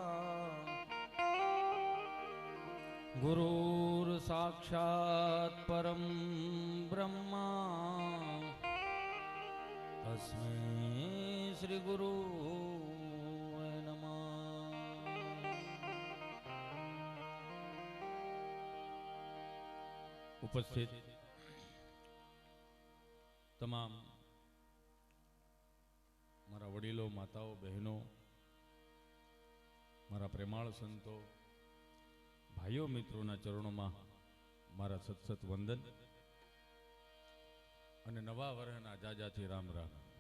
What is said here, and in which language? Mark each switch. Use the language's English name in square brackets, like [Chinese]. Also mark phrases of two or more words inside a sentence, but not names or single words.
[Sanskrit] गुरुर्साक्षात् परं ब्रह्मा तस्मै श्री गुरुवे नमः। [Gujarati] उपस्थित તમામ મારા વડીલો, માતાઓ, બહેનો, મારા પ્રેમાળ સંતો, ભાઈઓ, મિત્રોના ચરણોમાં મારા સતસત વંદન અને નવા વર્ષના જાજાથી રામ રામ.